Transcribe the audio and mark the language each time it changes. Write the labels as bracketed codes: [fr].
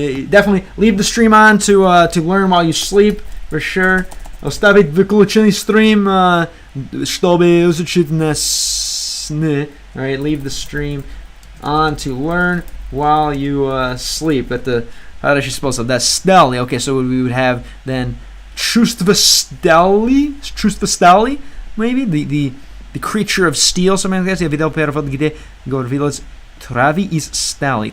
[en] definitely leave the stream on to learn while you sleep, for sure. [ru] Оставить выключенный стрим, чтобы изучить на сны. [en] All right, leave the stream on to learn while you sleep. At the how does she spell that? That's stali. Okay, so we would have then [ru] чувство стали, [en] maybe the creature of steel, something like that. [ru] Я видел перевод, где говорилось [en] Travi is stali.